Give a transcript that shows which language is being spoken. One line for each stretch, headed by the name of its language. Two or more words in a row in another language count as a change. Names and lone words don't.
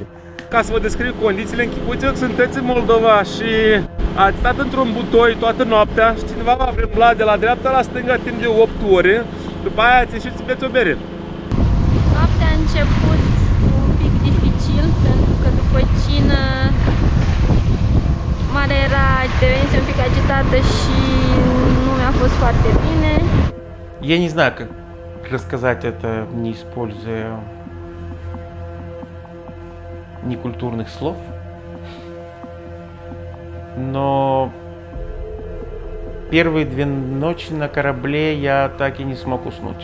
Romanian: Ca să vă descriu condițiile, închipuiți-vă că sunteți în Moldova și ați stat într-un butoi toată noaptea și cineva v-a vremblat de la dreapta la stânga timp de 8 ore, după aia ați ieșit să beți o bere. Noaptea a început un pic dificil, pentru că după cină marea devenise un pic agitată și nu mi-a fost foarte bine.
Russian: Я не знаю, как рассказать это, не используя некультурных слов, но первые 2 ночи на корабле я так и не смог уснуть.